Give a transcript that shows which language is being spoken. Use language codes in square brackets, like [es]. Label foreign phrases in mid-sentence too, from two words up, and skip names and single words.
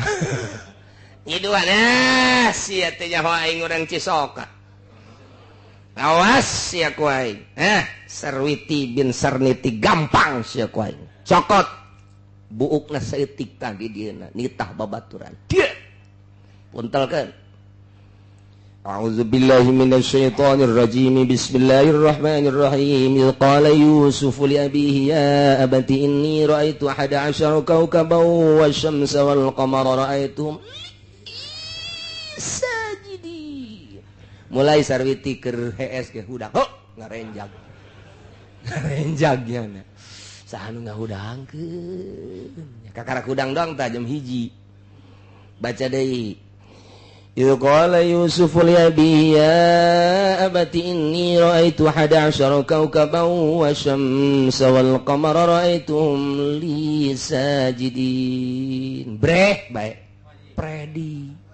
[su] Nyiduhan sia teh nyaho aing urang Cisoka. Awas sia ku aing. Sarwiti bin Sarniti gampang sia ku aing. Cokot buukna saeutik tadi dieuna nitah babaturan. Dia puntelkeun. [ar] أعوذ بالله من الشيطان الرجيم. بسم الله الرحمن الرحيم. قال يوسف لأبيه يا أبت إني رأيت 11 كوكبا والشمس والقمر رأيتهم [su] mulai Sarwiti keur hees ke hudak ngarenjag nya saha nu ngahudangkeun kakarak hudang doang tah jam 1 baca deui [ar] قال يوسف لأبي يا أبت إني رأيت 11 كوكبا والشمس والقمر رأيتهم لي ساجدين [su] breh bae Predi